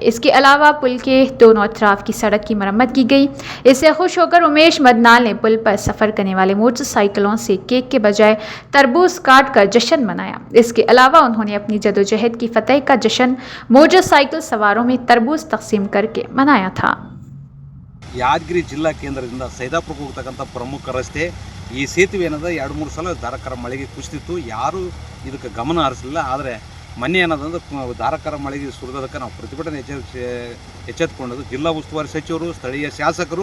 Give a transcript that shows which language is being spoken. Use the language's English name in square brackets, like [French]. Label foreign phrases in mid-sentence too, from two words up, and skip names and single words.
[Urdu] اس کے علاوہ پل کے دونوں اطراف کی سڑک کی مرمت کی گئی. اس سے خوش ہو کر امیش مدنال نے پل پر سفر کرنے والے موٹر سائیکلوں سے کیک کے بجائے تربوز کاٹ کر جشن منایا. اس کے علاوہ انہوں نے اپنی جدوجہد کی فتح کا جشن موٹر سائیکل سواروں میں تربوز تقسیم کر کے منایا تھا. [Kannada] ಯಾದಗಿರಿ ಜಿಲ್ಲಾ ಕೇಂದ್ರದಿಂದ ಸೈದಾಪುರಕ್ಕೆ ಹೋಗ್ತಕ್ಕಂಥ ಪ್ರಮುಖ ರಸ್ತೆ ಈ ಸೇತುವೆ ಏನದ 2-3 ಸಲ ಧಾರಾಕಾರ ಮಳೆಗೆ ಕುಸಿದಿತ್ತು. ಯಾರೂ ಇದಕ್ಕೆ ಗಮನ ಹರಿಸಲಿಲ್ಲ. ಆದರೆ ಮೊನ್ನೆ ಏನದಂದ್ರೆ ಧಾರಾಕಾರ ಮಳೆಗೆ ಸುರಿದದಕ್ಕೆ ನಾವು ಪ್ರತಿಭಟನೆ ಎಚ್ಚೆತ್ತುಕೊಂಡದ್ದು ಜಿಲ್ಲಾ ಉಸ್ತುವಾರಿ ಸಚಿವರು, ಸ್ಥಳೀಯ ಶಾಸಕರು